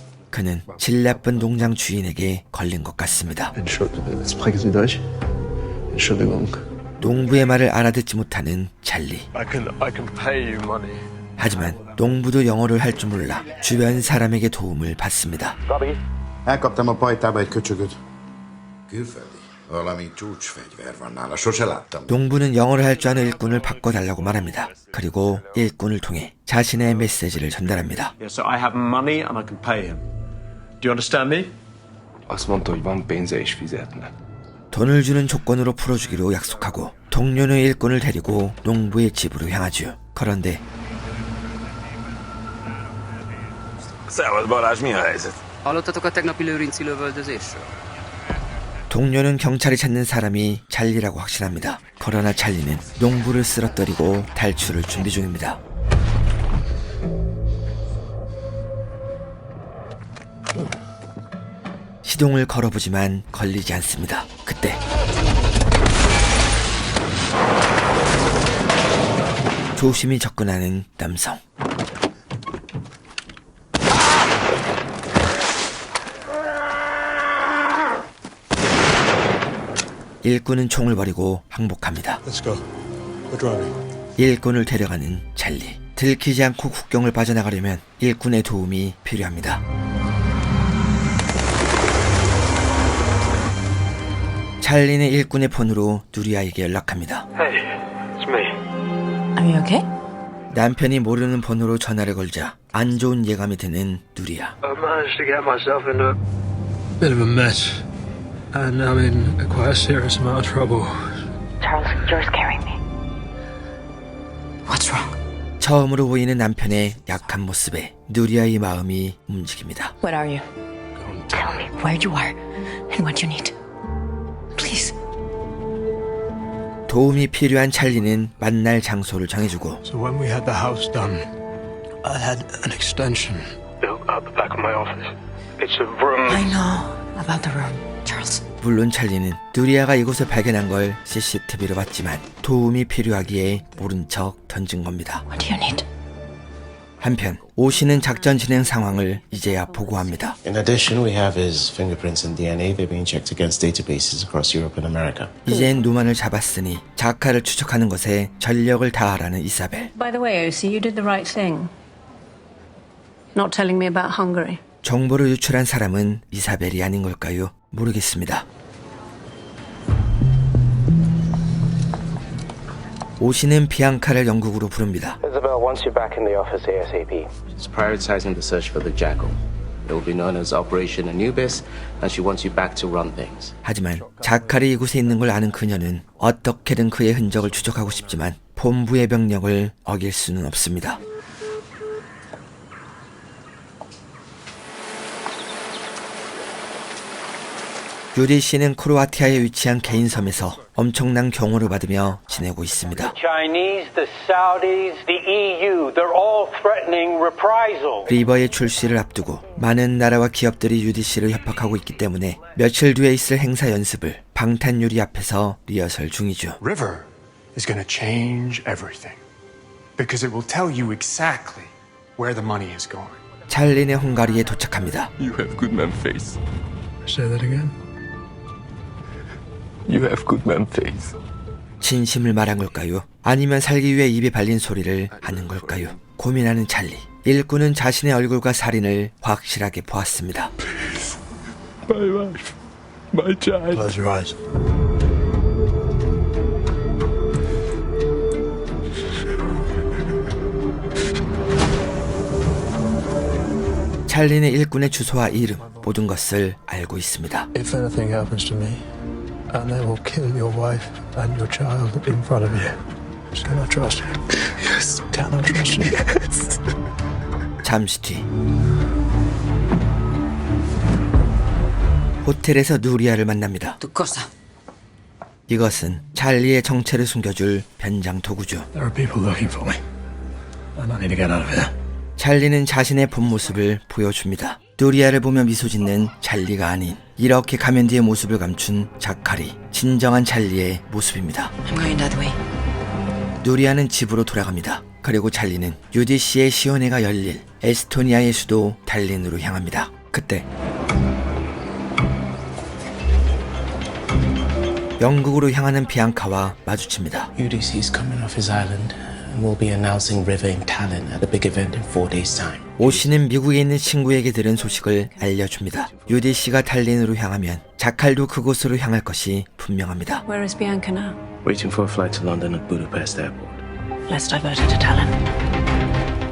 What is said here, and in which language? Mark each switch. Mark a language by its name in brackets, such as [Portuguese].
[Korean] 그는 질 나쁜 농장 주인에게 걸린 것 같습니다. 농부의 말을 알아듣지 못하는 찰리. [English] I can pay you money. [Korean] 하지만 농부도 영어를 할 줄 몰라 주변 사람에게 도움을 받습니다. [Hungarian] Elkaptam a pajtába egy köcsögöt. Külföldi? Valami csúcsfegyver van nála, sose láttam. [Korean] 농부는 영어를 할 줄 아는 일꾼을 바꿔달라고 말합니다. 그리고 일꾼을 통해 자신의 메시지를 전달합니다. [English] Yes, so I have money and I can pay him. Do you understand me? [Hungarian] Azt mondta, hogy van pénze és fizetne. [Korean] 돈을 주는 조건으로 풀어주기로 약속하고 동료는 일꾼을 데리고 농부의 집으로 향하죠. 그런데 [Hungarian] Szevasz Balázs, mi a helyzet? Hallottatok a tegnapi lőrinci lövöldözésről? [Korean] 동료는 경찰이 찾는 사람이 찰리라고 확신합니다. 그러나 찰리는 농부를 쓰러뜨리고 탈출을 준비 중입니다. 시동을 걸어보지만 걸리지 않습니다. 그때 조심히 접근하는 남성. 일꾼은 총을 버리고 항복합니다. [English] Let's go. We're driving. [Korean] 일꾼을 데려가는 찰리. 들키지 않고 국경을 빠져나가려면 일꾼의 도움이 필요합니다. 찰리는 일꾼의 폰으로 누리아에게 연락합니다. [English] Hey, it's me. Are you okay? [Korean] 남편이 모르는 번호로 전화를 걸자 안 좋은 예감이 드는 누리아. [English] I managed to get myself into a bit of a mess. And I'm in quite a serious amount of trouble. Charles, you're scaring me. What's wrong? [Korean] 처음으로 보이는 남편의 약한 모습에 누리아의 마음이 움직입니다. [English] What are you? Tell me where you are and what you need. Please. [Korean] 도움이 필요한 찰리는 만날 장소를 정해주고 [English] So when we had the house done, I had an extension built out the back of my office. It's a room. I know about the room, Charles. [Korean] 물론 찰리는 누리아가 이곳을 발견한 걸 CCTV로 봤지만 도움이 필요하기에 모른 척 던진 겁니다. [English] What do you need? [Korean] 한편 오씨는 작전 진행 상황을 이제야 보고합니다. [English] In addition, we have his fingerprints and DNA. They're being checked against databases across Europe and America. [Korean] 이젠 노만을 잡았으니 자카를 추적하는 것에 전력을 다하라는 이사벨. [English] By the way, OC, you did the right thing. Not telling me about Hungary. [Korean] 정보를 유출한 사람은 이사벨이 아닌 걸까요? 모르겠습니다. 오씨는 비앙카를 영국으로 부릅니다. [English] Isabel wants you back in the office ASAP. She's prioritizing the search for the Jackal. It will be known as Operation Anubis, and she wants you back to run things. [Korean] 하지만 자칼이 이곳에 있는 걸 아는 그녀는 어떻게든 그의 흔적을 추적하고 싶지만 본부의 명령을 어길 수는 없습니다. 유디 씨는 크로아티아에 위치한 개인 섬에서 엄청난 경호를 받으며 지내고 있습니다. [English] Chinese, the Saudis, the EU, they're all threatening reprisal. [Korean] 리버의 출시를 앞두고 많은 나라와 기업들이 유디 씨를 협박하고 있기 때문에 며칠 뒤에 있을 행사 연습을 방탄 유리 앞에서 리허설 중이죠. [English] River is going to change everything because it will tell you exactly where the money is going. [Korean] 찰리네 헝가리에 도착합니다. [English] You have good man face. Say that again. You have good man face. [Korean] 진심을 말한 걸까요? 아니면 살기 위해 입에 발린 소리를 하는 걸까요? 고민하는 찰리. 일꾼은 자신의 얼굴과 살인을 확실하게 보았습니다. [English] My wife, my child. Close your eyes. [Korean] 찰리는 일꾼의 주소와 이름, 모든 것을 알고 있습니다. [English] If anything happens to me, and they will kill your wife and your child in front of you. Can I trust you? Yes. Can I trust you? Yes. [Korean] 잠시 뒤 호텔에서 누리아를 만납니다. 이것은 찰리의 정체를 숨겨줄 변장 도구죠. [English] There are people looking for me, and I need to get out of here. [Korean] 찰리는 자신의 본 모습을 보여줍니다. 누리아를 보며 미소 짓는 찰리가 아닌 이렇게 가면 뒤의 모습을 감춘 자칼이 진정한 찰리의 모습입니다. 누리아는 집으로 돌아갑니다. 그리고 찰리는 UDC의 시연회가 열릴 에스토니아의 수도 달린으로 향합니다. 그때 영국으로 향하는 비앙카와 마주칩니다. [English] UDC is coming off his island and will be announcing River in Tallinn at a big event in 4 days' time. [Korean] 오씨는 미국에 있는 친구에게 들은 소식을 알려줍니다. UDC가 달린으로 향하면 자칼도 그곳으로 향할 것이 분명합니다. [English] Where is Bianca now? Waiting for a flight to London at Budapest Airport. Let's divert her to Tallinn.